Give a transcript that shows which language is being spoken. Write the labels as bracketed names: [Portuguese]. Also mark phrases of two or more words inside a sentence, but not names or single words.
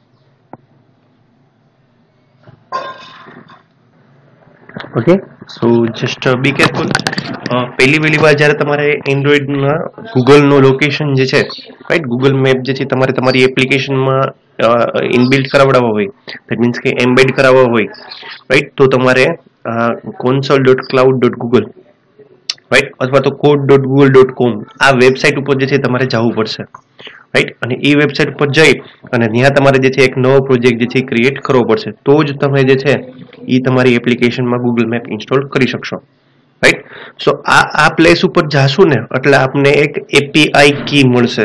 [Gujarati] ઓકે. [English] so just be careful. [Gujarati] પહેલી વાર જ્યારે તમારે એન્ડ્રોઈડમાં ગૂગલનો લોકેશન જે છે, રાઈટ, ગૂગલ મેપ જે છે તમારે તમારી એપ્લિકેશનમાં ઇનબિલ્ટ કરાવડાવવા હોય, [English] that means [Gujarati] કે એમ્બેડ કરાવવા હોય, રાઈટ, તો તમારે console.cloud.google, રાઈટ, અથવા તો code.google.com આ વેબસાઇટ ઉપર જે છે તમારે જવું પડશે, રાઈટ. અને એ વેબસાઇટ પર જઈ અને ત્યાં તમારે જે છે એક નવો પ્રોજેક્ટ જે છે ક્રિએટ કરવો પડશે, તો જ તમે જે છે એ તમારી એપ્લિકેશનમાં ગૂગલ મેપ ઇન્સ્ટોલ કરી શકશો. રાઈટ. સો આ પ્લેસ ઉપર જાશું ને એટલે આપને એક [English] API key [Gujarati] મળશે.